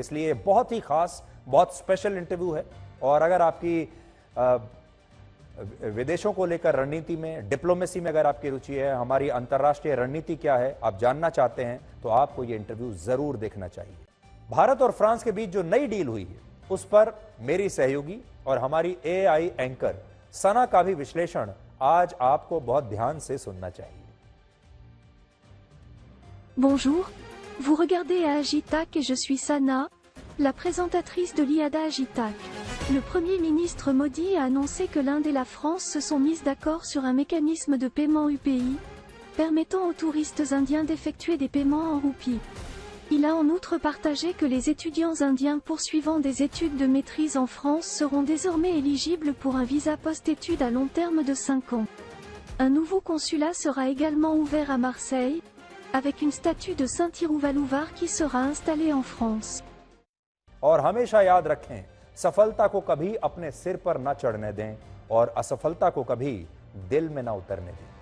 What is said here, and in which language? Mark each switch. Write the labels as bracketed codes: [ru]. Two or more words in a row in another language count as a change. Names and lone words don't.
[hi] इसलिए बहुत ही खास, बहुत [en] special interview [hi] है। और अगर आपकी विदेशों को लेकर रणनीति में, डिप्लोमेसी में अगर आपकी रुचि है, हमारी अंतर्राष्ट्रीय रणनीति क्या है, आप जानना चाहते हैं, तो आपको यह इंटरव्यू जरूर देखना चाहिए। भारत और फ्रांस के बीच जो नई डील हुई है उस पर मेरी सहयोगी और हमारी [en] AI anchor [hi] सना का भी विश्लेषण आज आपको बहुत ध्यान से सुनना चाहिए। [fr] Bonjour, vous regardez Agitac et je suis Sana, la présentatrice de l'IADA Agitac. Le Premier ministre Modi a annoncé que l'Inde et la France se sont mises d'accord sur un mécanisme de paiement UPI, permettant aux touristes indiens d'effectuer des paiements en roupies. Il a en outre partagé que les étudiants indiens poursuivant des études de maîtrise en France seront désormais éligibles pour un visa post-études à long terme de 5 ans. Un nouveau consulat sera également ouvert à Marseille, avec une statue de Saint Thirouvaluvar qui sera installée en France. [hi] और हमेशा याद रखें, सफलता को कभी अपने सिर पर न चढ़ने दें और असफलता को कभी दिल में न उतरने दें।